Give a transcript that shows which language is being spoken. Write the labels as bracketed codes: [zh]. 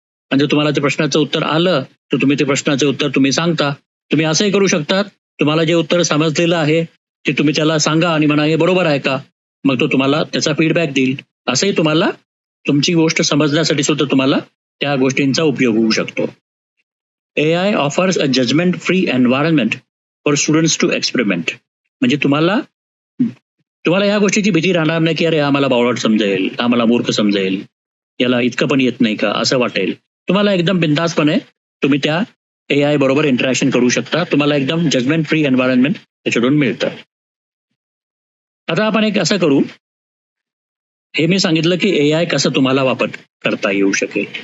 [mr] म्हणजे तुम्हाला ते प्रश्नाचं उत्तर आलं तर तुम्ही ते प्रश्नाचं उत्तर तुम्ही सांगता. तुम्ही असंही करू शकता, तुम्हाला जे उत्तर समजलेलं आहे ते तुम्ही त्याला सांगा आणि म्हणा हे बरोबर आहे का, मग तो तुम्हाला त्याचा फीडबॅक देईल. असंही तुम्हाला तुमची गोष्ट समजण्यासाठी सुद्धा तुम्हाला त्या गोष्टींचा उपयोग होऊ शकतो. [en] AI offers a judgement free environment for students to experiment. [mr] म्हणजे तुम्हाला या गोष्टीची भीती राहणार नाही की अरे आम्हाला बावळट समजेल, आम्हाला मूर्ख समजेल, याला इतकं पण येत नाही का असं वाटेल. तुम्हाला एकदम बिनधास्तपणे तुम्ही त्या एआय बरोबर इंटरॅक्शन करू शकता. तुम्हाला एकदम जजमेंट फ्री एन्व्हायरमेंट त्याच्यातून मिळतं. आता आपण एक असं करू, हे मी सांगितलं की एआय कसं तुम्हाला वापर करता येऊ शकेल.